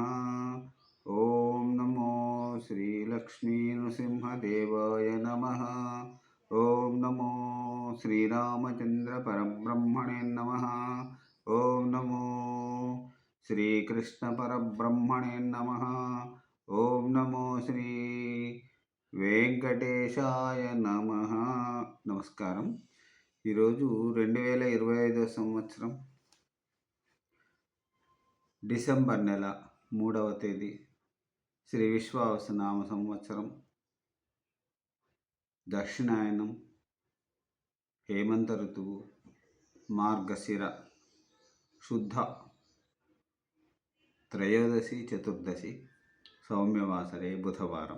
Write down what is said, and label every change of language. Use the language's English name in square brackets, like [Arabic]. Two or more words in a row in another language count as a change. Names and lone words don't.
[Sanskrit] ॐ नमो श्रीलक्ष्मीनृसिंहदेवाय नमः। ॐ नमो श्रीरामचन्द्रपरब्रह्मणे नमः। ॐ नमो श्रीकृष्णपरब्रह्मणे नमः। ॐ नमो श्री వెంకటేశాయ నమః. [Telugu] నమస్కారం. ఈరోజు 2025 సంవత్సరం డిసెంబర్ నెల 3వ తేదీ, శ్రీ విశ్వావసునామ సంవత్సరం, దక్షిణాయనం, హేమంత ఋతువు, మార్గశిర శుద్ధ త్రయోదశి చతుర్దశి, సౌమ్యవాసరే బుధవారం.